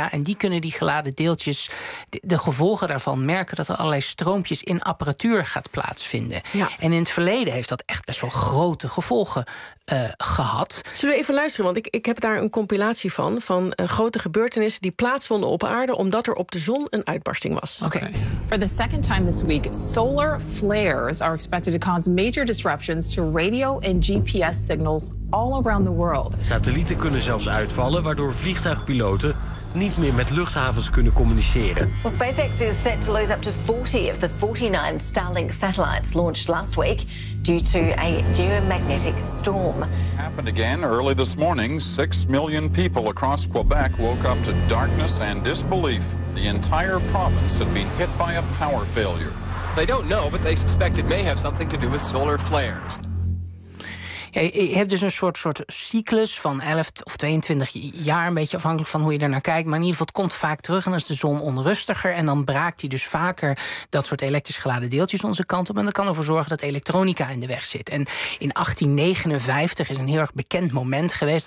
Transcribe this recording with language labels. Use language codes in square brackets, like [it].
[nl] Mm-hmm. En die kunnen die geladen deeltjes, de gevolgen daarvan merken dat er allerlei stroompjes in apparatuur gaat plaatsvinden. Ja. En in het verleden heeft dat echt best wel grote gevolgen gehad. Zullen we even luisteren? Want ik heb daar een compilatie van grote gebeurtenissen die plaatsvonden op aarde omdat er op de zon een uitbarsting was. Okay. [en] For the second time this week, solar flares are expected to cause major disruptions to radio and GPS signals all around the world. [nl] Satellieten kunnen zelfs uitvallen, waardoor vliegtuigpiloten niet meer met luchthavens kunnen communiceren. [en] Well, SpaceX is set to lose up to 40 of the 49 Starlink satellites launched last week due to a geomagnetic storm. Happened again early this morning. 6 million people across Quebec woke up to darkness and disbelief. The entire province had been hit by a power failure. They don't know, but they suspect it may have something to do with solar flares. [nl] Ja, je hebt dus een soort cyclus van 11 of 22 jaar, een beetje afhankelijk van hoe je ernaar kijkt. Maar in ieder geval, het komt vaak terug en dan is de zon onrustiger. En dan braakt hij dus vaker dat soort elektrisch geladen deeltjes onze kant op. En dat kan ervoor zorgen dat elektronica in de weg zit. En in 1859 is een heel erg bekend moment geweest.